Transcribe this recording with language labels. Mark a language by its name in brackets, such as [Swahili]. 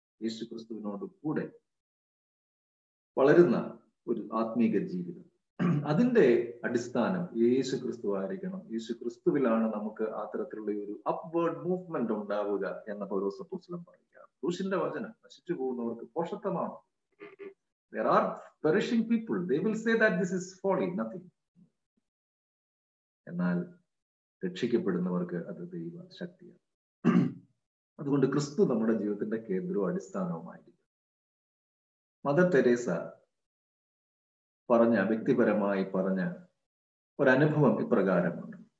[Malayalam] യേശു ക്രിസ്തുവിനോട് കൂടെ വളരുന്ന ഒരു ആത്മീക ജീവിതം. അതിന്റെ അടിസ്ഥാനം യേശു ക്രിസ്തു ആയിരിക്കണം. യേശു ക്രിസ്തുവിലാണ് നമുക്ക് ആ തരത്തിലുള്ള ഒരു അപ്വേർഡ് മൂവ്മെന്റ് ഉണ്ടാവുക എന്ന പൗലോസ് അപ്പോസ്തലൻ പറയുക. ക്രൂശിന്റെ വചനം നശിച്ചു പോകുന്നവർക്ക് പോഷത്വമാണ്. [English] There are perishing people. They will say that this is folly, nothing. [Malayalam] എന്നാൽ രക്ഷിക്കപ്പെടുന്നവർക്ക് അത് ദൈവ ശക്തിയാണ്. അതുകൊണ്ട് ക്രിസ്തു നമ്മുടെ ജീവിതത്തിന്റെ കേന്ദ്രവും അടിസ്ഥാനവുമായിരിക്കും. മദർ തെരേസ വ്യക്തിപരമായി പറഞ്ഞ ഒരനുഭവം ഇപ്രകാരമുണ്ട്.